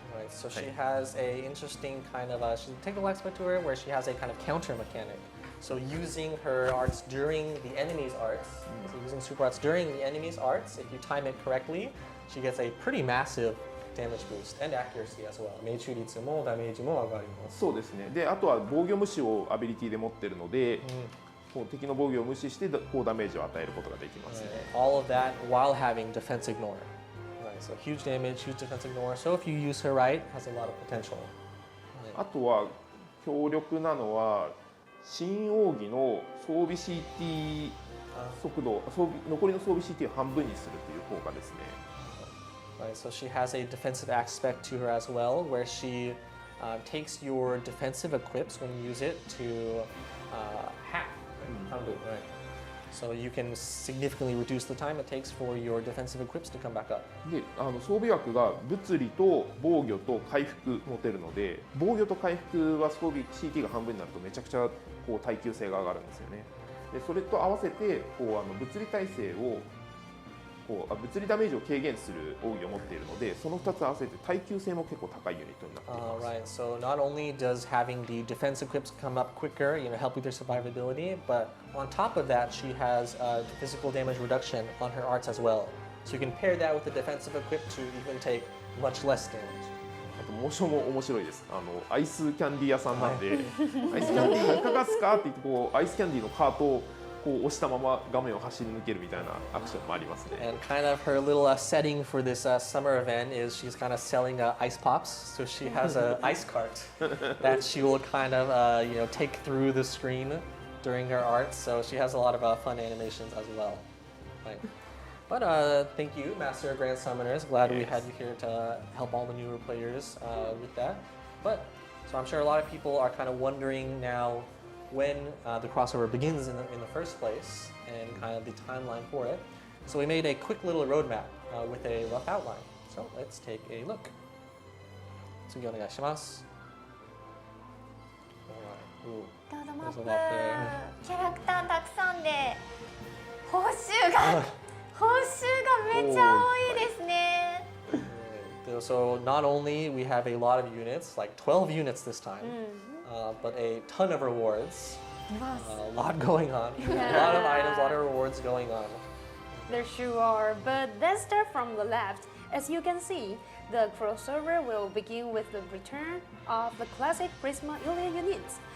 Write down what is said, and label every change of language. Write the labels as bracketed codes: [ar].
[en] Right, so she has a interesting kind of she's a technical aspect to her where she has a kind of counter mechanic. So using her arts during the enemy's arts, so using super arts during the enemy's arts, if you time it correctly, she gets a pretty massive damage boost and accuracy as well. [ja] 命中率もダメージも上がります。そうですね。で、あとは防御無視をアビリティで持っているので、こう敵の防御を無視して高ダメージを与えることができますね。 [en] All of that while having defense ignore. Right, so huge damage, huge defense ignore. So if you use her right, has a lot of potential. [ja] あとは強力なのは新奥義の装備 CT 速度、残りの装備 CT を半分にするという効果ですね。 [en] Right, so she has a defensive aspect to her as well, where she takes your defensive equips when you use it to half. Right? So you can significantly reduce the time it takes for your defensive equips to come back up. [ja] で、装備枠が物理と防御と回復持てるので、防御と回復は装備 CT が半分になるとめちゃくちゃこう耐久性が上がるんですよね。で、それと合わせてこう物理耐性を物理ダメージを軽減する奥義を持っているので、その2つ合わせて耐久性も結構高いユニットになっています。 [en] Right, so not only does having the defense equips come up quicker, help with their survivability, but on top of that, she has physical damage reduction on her arts as well. So you can pair that with the defensive equip to even take much less damage. [ja] あとモーションも面白いです。アイスキャンディー屋さんなんで、アイスキャンディーいかがですかって言ってこうアイスキャンディーのカートをこう押したまま画面を走り抜けるみたいなアクションもありますね。 [en] And kind of her little setting for this summer event is she's kind of selling ice pops. So she has an ice cart that she will kind of take through the screen during her arts. So she has a lot of fun animations as well. Right. But thank you, Master of Grand Summoners. Glad we had you here to help all the newer players with that. But so I'm sure a lot of people are kind of wondering now when the crossover begins in the first place and kind of the timeline for it. So we made a quick little roadmap with a rough outline. So let's take a look. [ja] 次お願いします。 [en] Alright. Ooh. [ja] ロードマッ [en] There's [ja] プ [en] a lot there. [ja] キャラクターたくさんで報酬がめっちゃ多いですね。 [en] So not only we have a lot of units, like 12 units this time, but a ton of rewards. A lot going on. A lot of items, a lot of rewards going on. There sure are, but let's start from the left. As you can see, the crossover will begin with the return of the classic Prisma Ilia units.